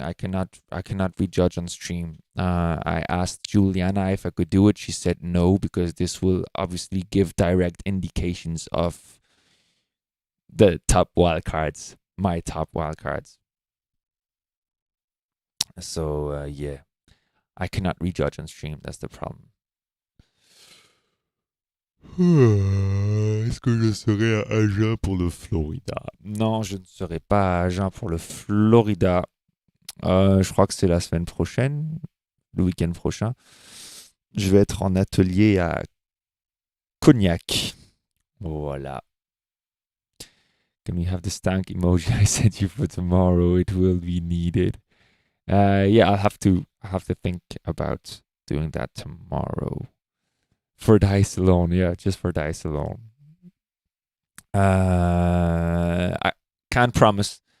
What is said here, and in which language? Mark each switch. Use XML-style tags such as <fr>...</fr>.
<en>I cannot rejudge on stream. I asked Juliana if I could do it. She said no, because this will obviously give direct indications of the top wildcards, my top wildcards. So yeah, I cannot rejudge on stream. That's the problem.</en> <fr>Est-ce que je serai à Agen pour le Florida? Non, je ne serai pas à Agen pour le Florida. Je crois que c'est la semaine prochaine, le week-end prochain. Je vais être en atelier à Cognac. Voilà.</fr> <en>Can we have the stank emoji I sent you for tomorrow? It will be needed. Yeah, I'll have to think about doing that tomorrow. For dice alone, yeah, just for dice alone. I can't promise.</en>